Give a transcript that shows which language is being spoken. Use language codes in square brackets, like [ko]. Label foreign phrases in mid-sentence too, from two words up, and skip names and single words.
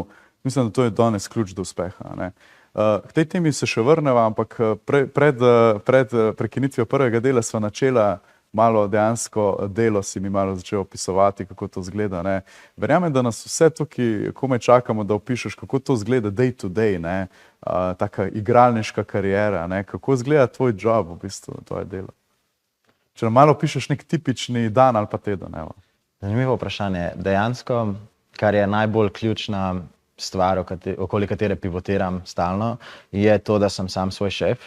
[sl] Mislim, da to je danes ključ do uspeha. K tej temi se še vrneva, ampak pred prekinitvijo prvega dela sva načela malo dejansko delo, si mi malo začel opisovati, kako to izgleda. Verjamem, da nas vse tukaj komaj čakamo, da opišeš, kako to izgleda [en] day to day, [sl] taka igralniška kariera, kako izgleda tvoj job, v bistvu, tvoje delo. Če nam malo pišeš nek tipični dan ali pa teden. Zanimivo vprašanje. Dejansko, kar je najbolj ključna stvar, okoli katere pivotiram stalno, je to, da sem sam svoj šef.